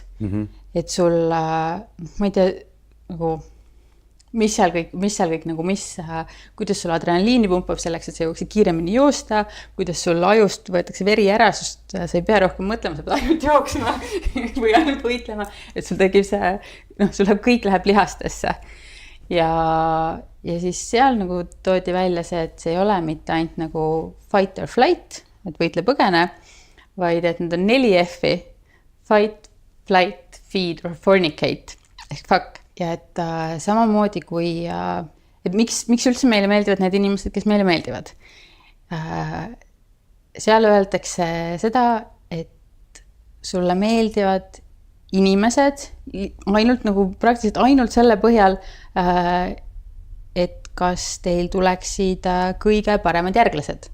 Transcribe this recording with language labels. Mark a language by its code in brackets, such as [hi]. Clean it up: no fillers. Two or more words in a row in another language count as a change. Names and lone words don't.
[et] Et sul, ma ei tea, nagu mis seal kõik nagu kuidas sul adrenaliini pumpab selleks, et sa jõuaksid kiiremini joosta, kuidas sul ajust võetakse veri ära, sest sa ei pea rohkem mõtlema, sa pead ainult jooksma või ainult võitlema, et sul tekib see, sul kõik läheb lihastesse. ja siis seal nagu toodi välja see, et see ei ole mitte ainult nagu [en] fight or flight, [et] et võitle põgene, vaid et need on 4 F-i, [en] fight, flight, feed or fornicate [et] ehk fuck. Ja et samamoodi kui, et miks üldse meile meeldivad need inimesed, kes meile meeldivad. Seal öeldakse seda, et sulle meeldivad inimesed ainult nagu praktiliselt ainult selle põhjal, et kas teil tuleksid kõige paremad järglased.